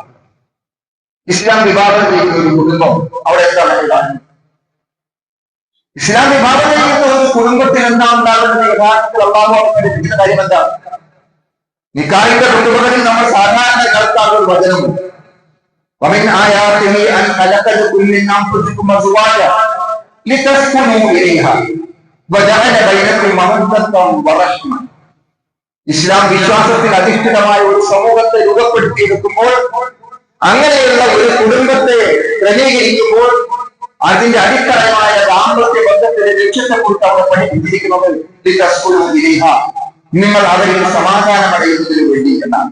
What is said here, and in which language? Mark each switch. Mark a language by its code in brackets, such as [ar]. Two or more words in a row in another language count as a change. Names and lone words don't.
[ml] ഇസ്ലാം വിഭാവനം ചെയ്യുന്ന ഒരു കുടുംബം അവിടെ എന്താണ് ഉണ്ടാകുന്നത്? ഇസ്ലാം വിഭാവനം ചെയ്യുന്ന ഒരു കുടുംബത്തിൽ എന്താ ഉണ്ടാകുന്നത്? യഥാർത്ഥത്തിൽ അള്ളാഹു പഠിപ്പിക്കുന്ന കാര്യം എന്താണ്? നിക്കാഹിന്റെ കുടുംബങ്ങളിൽ നമ്മൾ സാധാരണ കേൾക്കാറുള്ള ഒരു വചനമുണ്ട്. [ar] ومن آياته أن خلق لكم من أنفسكم أزواجا لتسكنوا إليها وجعل بينكم مودة ورحمة. [ml] ഇസ്ലാം വിശ്വാസത്തിൽ അധിഷ്ഠിതമായ ഒരു സമൂഹത്തെ രൂപപ്പെടുത്തിയെടുക്കുമ്പോൾ, അങ്ങനെയുള്ള ഒരു കുടുംബത്തെ ക്രമീകരിക്കുമ്പോൾ അതിന്റെ അടിത്തറമായ ദാമ്പത്യ ബന്ധത്തിന്റെ ലക്ഷ്യത്തെക്കുറിച്ച് അവർ പഠിപ്പിച്ചിരിക്കുന്നത് നിങ്ങൾ അവരിൽ സമാധാനമടയുന്നതിന് വേണ്ടി എന്നാണ്.